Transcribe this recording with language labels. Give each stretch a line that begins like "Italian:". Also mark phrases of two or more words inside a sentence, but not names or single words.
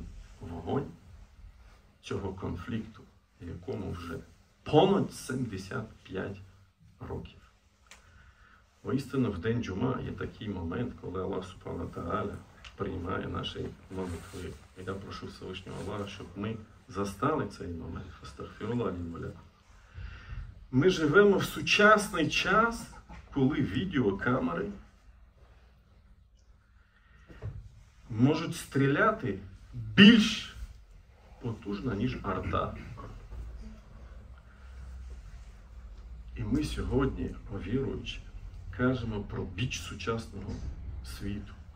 Ukrainian: Вогонь цього конфлікту, якому вже понад 75 років. Воістину, в день Джума є такий момент, коли Аллах
Arabic: سبحانه وتعالى
Ukrainian: приймає наші молитви. Я прошу Всевишнього Аллаха, щоб ми застали цей момент.
Arabic: أستغفر الله لي ولكم.
Ukrainian: Ми живемо в сучасний час, коли відеокамери можуть стріляти більш потужно, ніж арта. І ми сьогодні, віруючи, кажемо про біч сучасного світу.